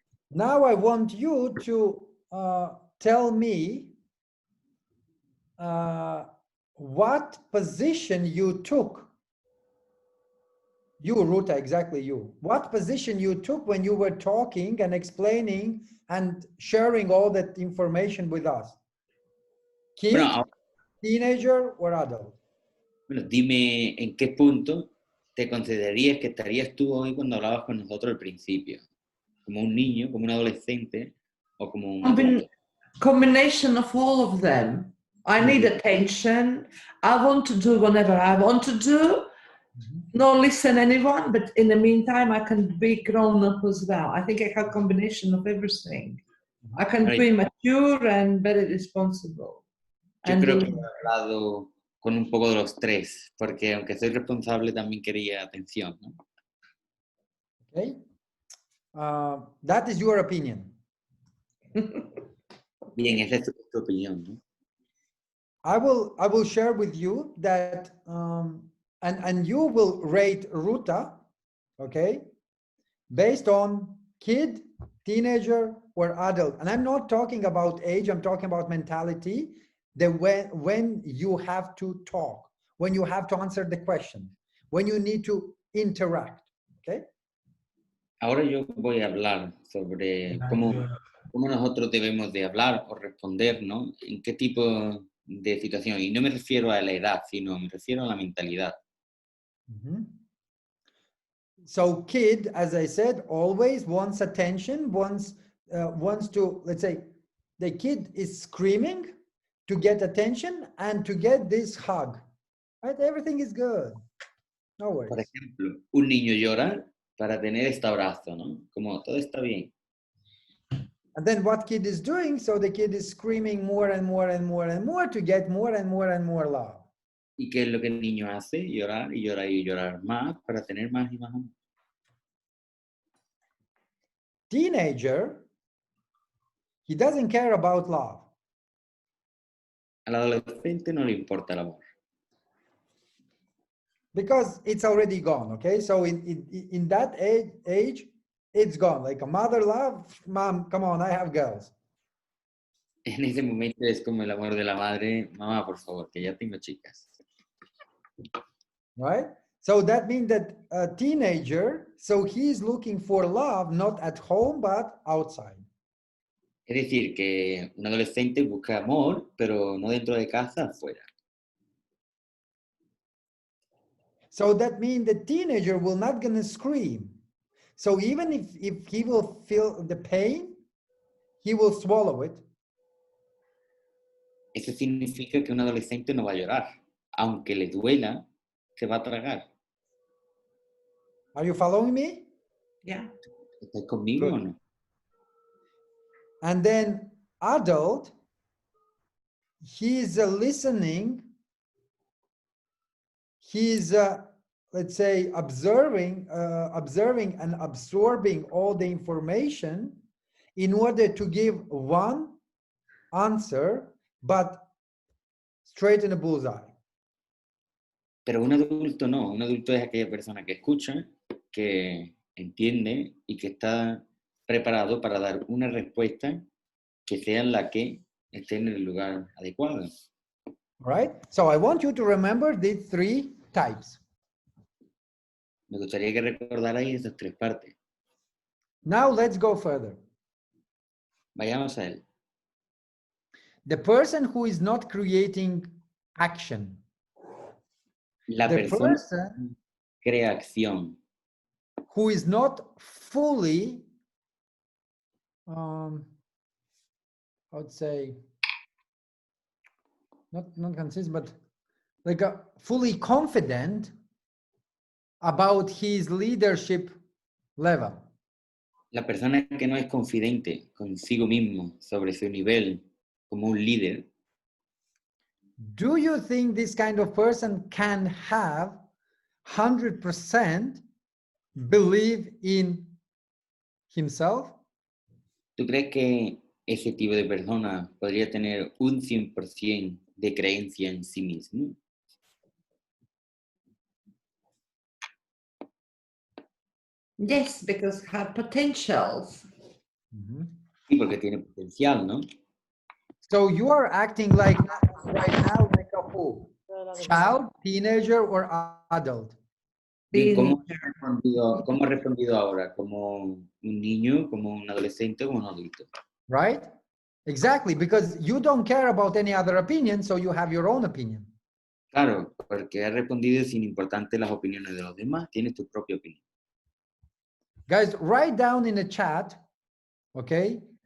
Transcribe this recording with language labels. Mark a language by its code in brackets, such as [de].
[en] now I want you to tell me what position you took. You, Ruta, exactly you. What position you took when you were talking and explaining and sharing all that information with us? Kid, [es] Bueno, ahora, [en] teenager, or adult? [es] bueno, dime en qué punto te considerarías que estarías tú hoy cuando hablabas con nosotros al principio. ¿Como un niño, como un adolescente o como un adulto? [en] Combination of all of them. I need attention. I want to do whatever I want to do. Not listen anyone, but in the meantime, I can be grown up as well. I think I have a combination of everything. I can Right. be mature and very responsible. [es] Yo [en] And [es] creo que he hablado con un poco de los tres, porque aunque soy responsable también quería atención, ¿no? [en] Okay. That is your opinion. [es] Bien, esa es tu opinión, ¿no? [en] I will share with you that and you will rate Ruta, okay, based on kid, teenager, or adult. And I'm not talking about age, I'm talking about mentality, the when you have to talk, when you have to answer the question, when you need to interact, okay? [es] Ahora yo voy a hablar sobre cómo nosotros debemos de hablar o responder, ¿no? En qué tipo de situación. Y no me refiero a la edad, sino me refiero a la mentalidad. [en] So kid, as I said, always wants attention, wants to, let's say, the kid is screaming to get attention and to get this hug, right? Everything is good. No worries. [es] Por ejemplo, un niño llora para tener este abrazo, ¿no? Como todo está bien. [en] And then what kid is doing? So the kid is screaming more and more and more and more to get more and more and more love. [es] ¿Y qué es lo que el niño hace? Llorar y llorar y llorar más para tener más y más amor. [en] Teenager, he doesn't care about love. [es] Al adolescente no le importa el amor. [en] Because it's already gone, okay? So in that age, it's gone. Like a mother love, mom, come on, I have girls. [es] En ese momento es como el amor de la madre, mamá, por favor, que ya tengo chicas. [en] Right? So that means that a teenager, so he's looking for love, not at home, but outside. [es] Es decir, que un adolescente busca amor, pero no dentro de casa, afuera. [en] So that means the teenager will not gonna scream. So even if he will feel the pain, he will swallow it. [es] Eso significa que un adolescente no va a llorar. Aunque le duela, se va a tragar. [en] Are you following me? yeah. [es] ¿Estás conmigo o no? [en] And then adult, he's listening, he's let's say observing and absorbing all the information in order to give one answer, but straight in the bullseye. [es] Pero un adulto no. Un adulto es aquella persona que escucha, que entiende y que está preparado para dar una respuesta que sea la que esté en el lugar adecuado. [en] All right. So I want you to remember these three types. [es] Me gustaría que recordarais esas tres partes. [en] Now let's go further. [es] Vayamos a él. [en] The person who is not creating action. [es] La [en] The [es] persona [en] person [es] crea acción. [en] who is not fully, I would say, not consistent, but like fully confident about his leadership level. [es] La persona que no es confidente consigo mismo sobre su nivel como un líder, [en] do you think this kind of person can have 100% believe in himself? [es] ¿tú crees que ese tipo de persona podría tener un 100% de creencia en sí mismo? [en] Yes, because have potentials. [es] Sí, porque tiene potencial, ¿no? [en] So you are acting like right now like a who? Child, teenager, or adult? [es] ¿Y cómo [en] Teenager. [es] cómo ha respondido ahora? ¿Como un niño, como un adolescente o como un adulto? [en] Right? Exactly, because you don't care about any other opinion, so you have your own opinion. [es] Claro, porque ha respondido sin importarte las opiniones de los demás, tienes tu propia opinión. [en] Guys, write down in the chat, okay?